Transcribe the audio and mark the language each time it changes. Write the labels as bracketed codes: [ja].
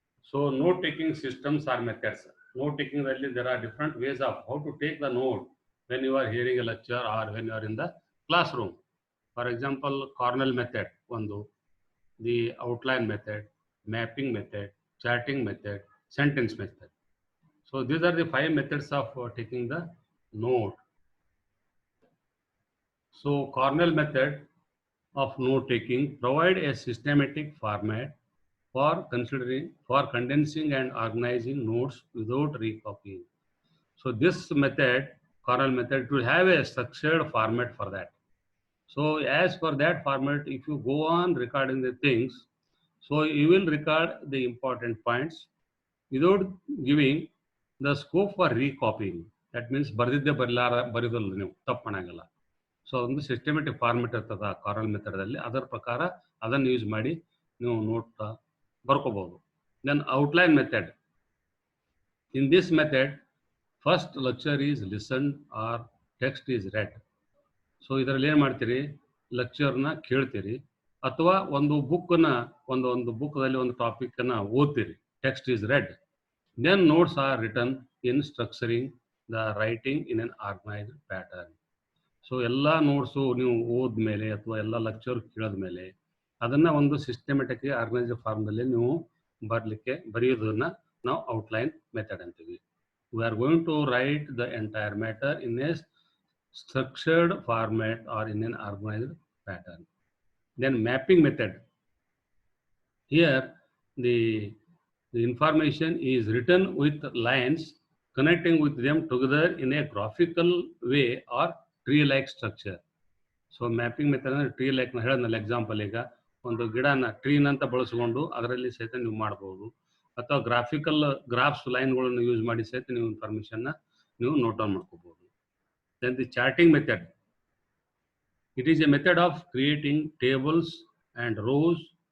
[en] So note taking systems or methods. Note ಟೇಕಿಂಗ್ದಲ್ಲಿ there are different ways of how to take the note when you are hearing a lecture or when you are in the classroom. For example Cornell method ಒಂದು, the outline method, mapping method, charting method, sentence method. So these are the 5 methods of taking the note. So Cornell method of note taking provide a systematic format for condensing and organizing notes without recopying. So this method, Cornell method, to have a structured format for that. So as for that format, if you go on recording the things, so you will record the important points without giving the scope for recopying. That means [kn] ಬರಿದಲ್ಲ ನೀವು ತಪ್ಪು ಮಾಡಂಗಿಲ್ಲ. So ಒಂದು systematic format ಇರ್ತದೆ carnal ಮೆಥಡಲ್ಲಿ, ಅದರ ಪ್ರಕಾರ ಅದನ್ನು use ಮಾಡಿ ನೀವು note ಬರ್ಕೋಬಹುದು. [en] Then outline method. In this method first lecture is listen or text is read. [kn] So ಇದರಲ್ಲಿ ಏನು ಮಾಡ್ತೀರಿ, ಲೆಕ್ಚರ್ನ ಕೇಳ್ತೀರಿ ಅಥವಾ ಒಂದು ಬುಕ್ಕನ್ನು ಒಂದು ಬುಕ್ದಲ್ಲಿ ಒಂದು ಟಾಪಿಕನ್ನು ಓದ್ತೀರಿ, [en] Text is read. Then notes are written in structuring the writing in an organized pattern. [kn] So ಎಲ್ಲ ನೋಟ್ಸು ನೀವು ಓದ್ಮೇಲೆ ಅಥವಾ ಎಲ್ಲ ಲೆಕ್ಚರ್ ಕೇಳಿದ ಮೇಲೆ ಅದನ್ನು ಒಂದು ಸಿಸ್ಟಮೆಟಿಕ್ ಆರ್ಗನೈಸ್ಡ್ ಫಾರ್ಮ್ನಲ್ಲಿ ನೀವು ಬರೆಯೋದನ್ನು ನಾವು ಔಟ್ಲೈನ್ ಮೆಥಡ್ ಅಂತೀವಿ. [en] We are going to write the entire matter in a structured format or in an organized pattern. Then mapping method. Here the information is written with lines connecting with them together in a graphical way or tree-like structure. So mapping method [kn] ಅಂದರೆ tree like ನಾನು ಹೇಳಿದ್ನಲ್ಲ example, ಈಗ ಒಂದು ಗಿಡನ ಟ್ರೀನಂತ ಬಳಸ್ಕೊಂಡು ಅದರಲ್ಲಿ ಸಹಿತ ನೀವು ಮಾಡ್ಬೋದು, ಅಥವಾ ಗ್ರಾಫ್ಸ್ ಲೈನ್ಗಳನ್ನು ಯೂಸ್ ಮಾಡಿ ಸಹಿತ ನೀವು ಇನ್ಫಾರ್ಮೇಷನ್ನ ನೀವು ನೋಟ್ ಡೌನ್ ಮಾಡ್ಕೋಬೋದು. [en] Then the charting method. It is a method of creating tables and rows.